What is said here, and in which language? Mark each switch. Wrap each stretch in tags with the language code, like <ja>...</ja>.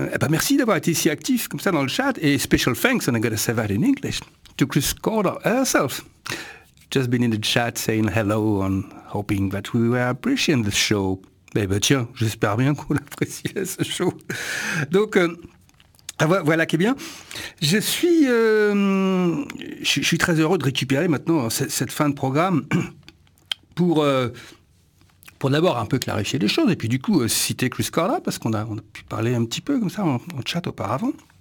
<fr>Merci d'avoir été si actif comme ça dans le chat.</fr> <en>Et special thanks, and I gotta say that in English, to Chris Corda herself. Just been in the chat saying hello and hoping that we were appreciating the show.</en> <fr>Tiens, j'espère bien qu'on appréciait ce show. Donc, voilà qui est bien. Je suis très heureux de récupérer maintenant cette fin de programme pour d'abord un peu clarifier les choses et puis du coup citer Chris Corda parce qu'on a pu parler un petit peu comme ça en chat auparavant.</fr>